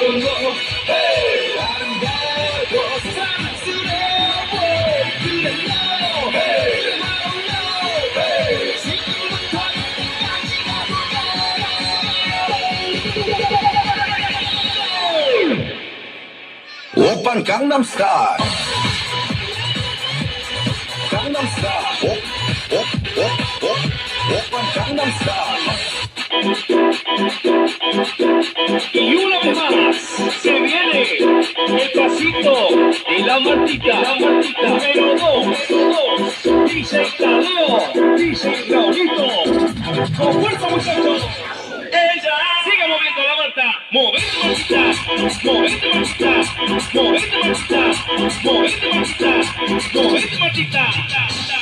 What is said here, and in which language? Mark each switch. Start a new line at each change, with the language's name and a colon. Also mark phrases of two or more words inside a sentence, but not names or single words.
Korean: 너 hey, 아름다워 사랑스러워 그래 너 hey, 바로 너 hey, 지금부터 끝까지 가보자 오빤 강남스타일 강남스타일 오빤 강남스타일
Spanish: Y una vez más se viene el pasito de la Martita, número 2, dice Tadeo, dice Raulito, con fuerza muchachos, ella sigue moviendo la Marta, movete Martita, movete Martita, movete Martita, movete Martita, movete Martita.